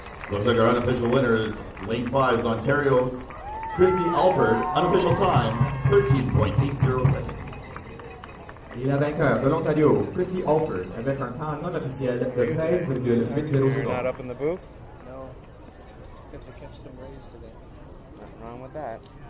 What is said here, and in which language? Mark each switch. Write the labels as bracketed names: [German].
[English] Looks like our unofficial winner is lane 5's Ontario's Christy Alford. Unofficial time, 13.80 seconds. [French] Et la vainqueur de l'Ontario, Christy Alford, avec un temps non officiel de 13,80 [English] You're not [French] secondes. [English] up in the booth? No. Get to catch some rays today. Nothing wrong with that.